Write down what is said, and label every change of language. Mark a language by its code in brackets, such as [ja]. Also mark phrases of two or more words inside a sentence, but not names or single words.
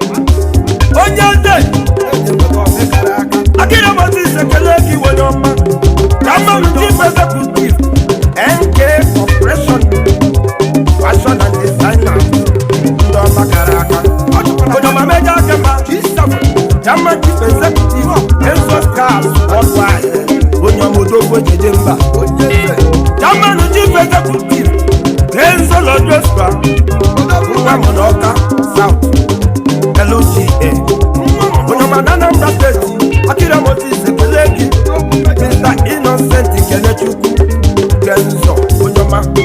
[ig] Onye eze. Akira Moses ekele gị, onye ọma. [en] Chairman Chief Executive, N K Corporation, Fashion and Designer, [ig] ndị ọma kara aka. Onye ọma Major Akema, G seven, [en] Chairman Chief Executive, [ig] Enzo Cars Worldwide, onye ọma odogwu ejeje mba. [en] Chairman Chief Executive, Chief Kenzo Lodospa, [ig] nwa m [en] n'Awka South, L G A. [ig] Onye ọma na Anambra State, Akira Moses ekele gị, Mister Innocent Kenechukwu, Kenzo, onye ọma.